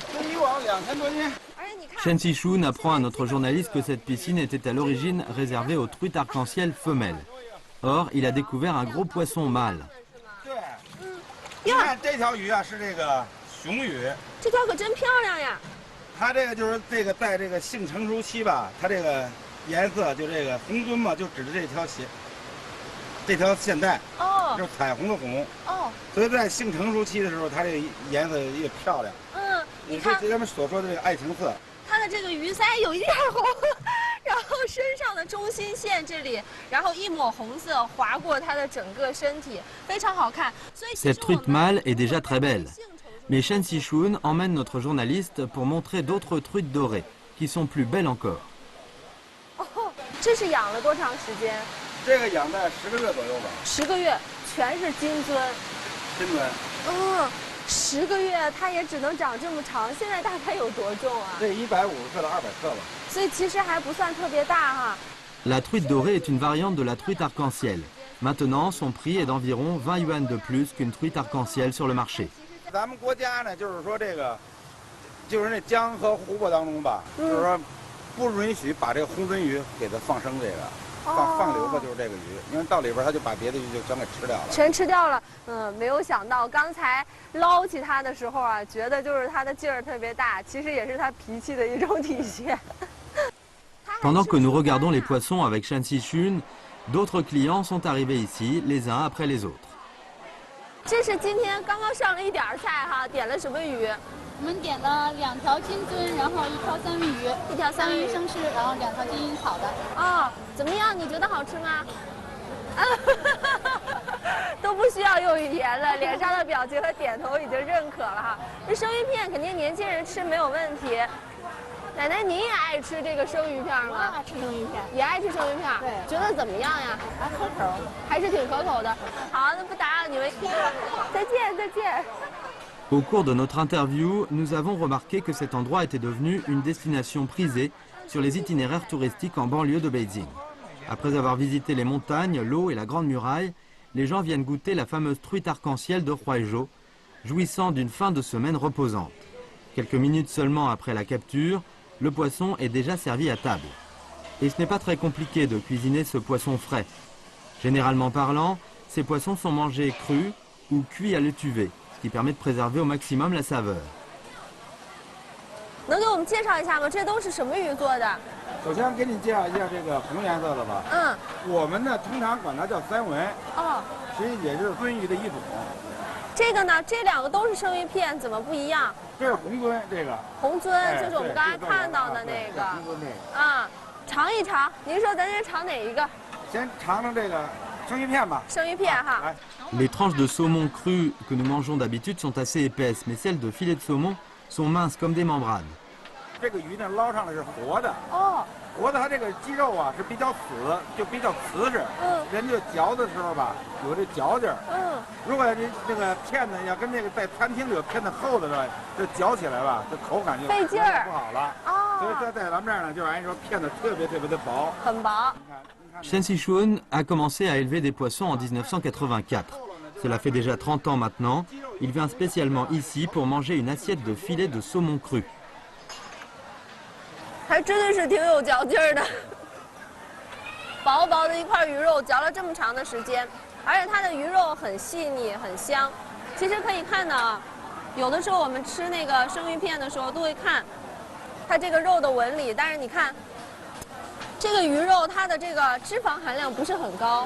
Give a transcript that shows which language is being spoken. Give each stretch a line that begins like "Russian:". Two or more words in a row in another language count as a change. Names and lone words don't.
Chinese: 一网2000多斤。
French: Shen Qichun apprend à notre journaliste que cette piscine était à l'origine réservée aux truites arc-en-ciel femelles. Or, il a découvert un gros poisson mâle.
Chinese: 对，你看这条鱼啊，是这个雄鱼。这条可真漂亮呀！它这个就是这个在这个性成熟期吧，它这个颜色就这个红鳟嘛，就指着这条线带。哦，就是彩虹的红。哦。所以在性成熟期的时候，它这个颜色越漂亮。你看咱们所说的这个爱情色。它的这个鱼鳃有一点红，然后身上的中心线这里，然后一抹红色划过它的整个身体，非常好看。
French: Cette truite mâle est déjà très belle. Mais Chen Xishun emmène notre journaliste pour montrer d'autres truites dorées, qui sont plus belles encore.
Chinese: 哦，这是养了多长时间？这个养在10个月左右吧。 10个月，全是金尊。金尊。 10个月它也只能长这么长，现在大概有多重啊？这150克到200克吧。所以其实还不算特别大哈。
French: La truite dorée est une variante de la truite arc-en-ciel. Maintenant, son prix est d'environ 20 yuan de plus qu'une truite arc-en-ciel sur le marché.
Chinese: 咱们国家呢，就是说这个，就是那江和湖泊当中吧，就是说不允许把这个红鳟鱼给它放生这个。放流的就是这个鱼，因为到里边它就把别的鱼就全给吃掉了。全吃掉了，没有想到刚才捞起它的时候啊，觉得就是它的劲儿特别大，其实也是它脾气的一种体现。
French: Pendant que nous regardons les poissons avec Chen Xishun, d'autres clients sont arrivés ici, les uns après les autres.
Chinese: 这是今天刚刚上了一点菜哈，点了什么鱼？我们点了2条金尊，然后1条三文鱼，1条三文鱼生吃，然后2条金银草的。哦，怎么样？你觉得好吃吗？都不需要用语言了，脸上的表情和点头已经认可了哈。这生鱼片肯定年轻人吃没有问题。奶奶，您也爱吃这个生鱼片吗？我爱吃生鱼片，也爱吃生鱼片。对，觉得怎么样呀？还可口，还是挺可口的。好，那不打扰你们，再见，再见。
French: Au cours de notre interview, nous avons remarqué que cet endroit était devenu une destination prisée sur les itinéraires touristiques en banlieue de Beijing. Après avoir visité les montagnes, l'eau et la Grande Muraille, les gens viennent goûter la fameuse truite arc-en-ciel de Huaizhou, jouissant d'une fin de semaine reposante. Quelques minutes seulement après la capture, le poisson est déjà servi à table. Et ce n'est pas très compliqué de cuisiner ce poisson frais. Généralement parlant, ces poissons sont mangés crus ou cuits à l'étuvée, ce qui permet de préserver au maximum la saveur.
Chinese: 能给我们介绍一下吗？这都是什么鱼做的？首先给你介绍一下这个红颜色的吧。我们呢通常管它叫三文。实际也是鳟鱼的一种。这个呢，这2个都是生鱼片，怎么不一样？这是红鳟，这个。红鳟就是我们刚才看到的那个。红鳟这个。啊，尝一尝。您说咱先尝哪一个？先尝尝这个生鱼片吧。生鱼片哈。
French: Les tranches de saumon cru que nous mangeons d'habitude sont assez épaisses, mais celles de filet de saumon sont minces comme des membranes.
Chinese: 这个鱼呢捞上来是活的。活的它这个肌肉啊是比较死，就比较瓷实。人就嚼的时候吧，有这嚼劲儿。如果你那个片子要跟那个在餐厅里有片子厚的话，这嚼起来吧，这口感就费劲儿，不好了。所以说在咱们这儿呢，就按说片子特别的薄，很薄。
French: Chen Xishun a commencé à élever des poissons en 1984. Cela fait déjà 30 ans maintenant. Il vient spécialement ici pour manger une assiette de filet de saumon cru.
Chinese: 还真的是挺有嚼劲儿的，薄薄的一块鱼肉嚼了这么长的时间，而且它的鱼肉很细腻很香。其实可以看到啊，有的时候我们吃那个生鱼片的时候都会看它这个肉的纹理，但是你看这个鱼肉它的这个脂肪含量不是很高。